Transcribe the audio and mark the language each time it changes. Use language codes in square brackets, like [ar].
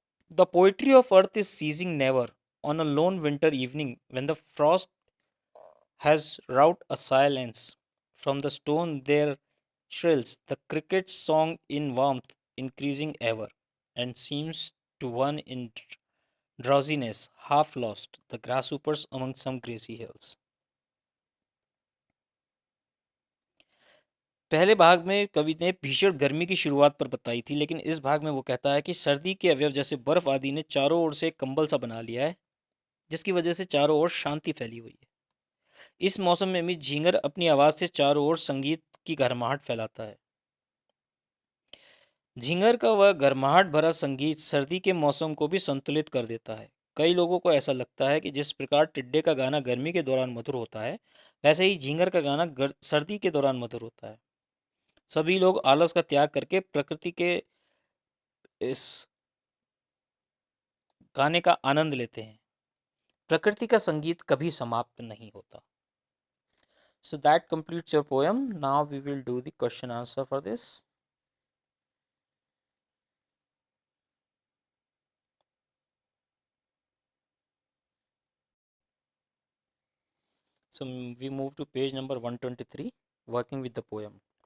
[en] The poetry of earth is ceasing never on a lone winter evening when the frost has wrought a silence. From the stone there shrills the cricket's song in warmth increasing ever, and seems to one in drowsiness half lost, the grasshoppers among some grassy hills. [hi] पहले भाग में कवि ने भीषण गर्मी की शुरुआत पर बताई थी, लेकिन इस भाग में वो कहता है कि सर्दी के अवयव जैसे बर्फ आदि ने चारों ओर से एक कंबल सा बना लिया है, जिसकी वजह से चारों ओर शांति फैली हुई है। इस मौसम में भी झींगर अपनी आवाज से चारों ओर संगीत की गर्माहट फैलाता है। झींगर का वह गर्माहट भरा संगीत सर्दी के मौसम को भी संतुलित कर देता है। कई लोगों को ऐसा लगता है कि जिस प्रकार टिड्डे का गाना गर्मी के दौरान मधुर होता है, वैसे ही झींगर का गाना सर्दी के दौरान मधुर होता है। सभी लोग आलस का त्याग करके प्रकृति के इस गाने का आनंद लेते हैं। प्रकृति का संगीत कभी समाप्त नहीं होता। [en] So that completes your poem. Now we will do the question answer for this. So we move to page number 123, working with the poem.